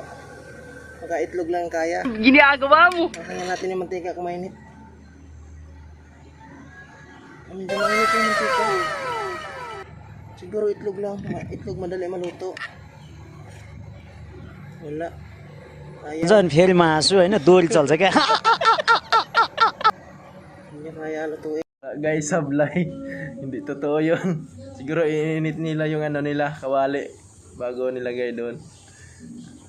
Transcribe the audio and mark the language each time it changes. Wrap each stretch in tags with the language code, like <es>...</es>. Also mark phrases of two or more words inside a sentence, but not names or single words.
<tl>Baka itlog lang kaya. Ginagawa mo. Kaya natin yung mantika kung mainit. Hindi mainit yung mantika. Siguro itlog lang. Itlog madali maluto. Wala. Kaya.</tl> <ne>झन् फेरि मासु होइन दोरी चल्छ क्या</ne> <tl>Hindi kaya lutuin. Guys, sablay. Hindi totoo yun. Siguro ininit nila yung ano nila, kawali. Bago nilagay doon.</tl>